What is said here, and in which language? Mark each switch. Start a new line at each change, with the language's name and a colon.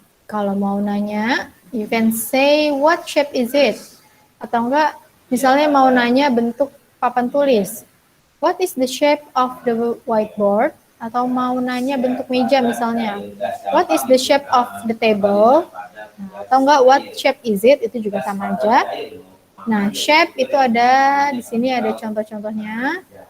Indonesian: Kalau mau nanya,
English: you can say what shape is it?
Indonesian: Atau enggak, misalnya mau nanya bentuk papan tulis.
English: What is the shape of the whiteboard?
Indonesian: Atau mau nanya bentuk meja misalnya.
English: What is the shape of the table?
Indonesian: Nah, atau enggak,
English: what shape is it?
Indonesian: Itu juga sama aja. Nah, shape itu ada, di sini ada contoh-contohnya.